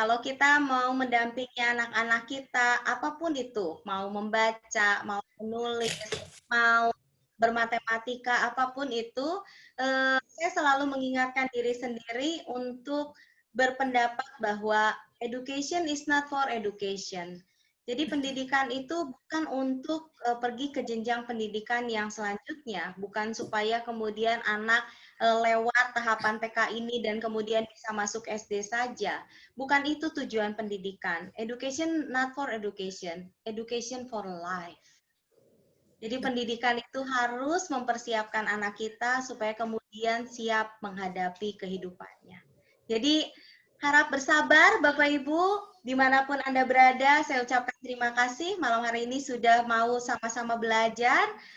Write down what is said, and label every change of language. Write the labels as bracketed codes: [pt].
[id] Kalau kita mau mendampingi anak-anak kita, apapun itu, mau membaca, mau menulis, mau bermatematika, apapun itu, saya selalu mengingatkan diri sendiri untuk berpendapat bahwa [en] education is not for education. [id] Jadi pendidikan itu bukan untuk pergi ke jenjang pendidikan yang selanjutnya, bukan supaya kemudian anak lewat tahapan TK ini dan kemudian bisa masuk SD saja. Bukan itu tujuan pendidikan. [en] Education not for education, education for life. [id] Jadi pendidikan itu harus mempersiapkan anak kita supaya kemudian siap menghadapi kehidupannya. Jadi Harap bersabar Bapak Ibu, dimanapun Anda berada, saya ucapkan terima kasih malam hari ini sudah mau sama-sama belajar.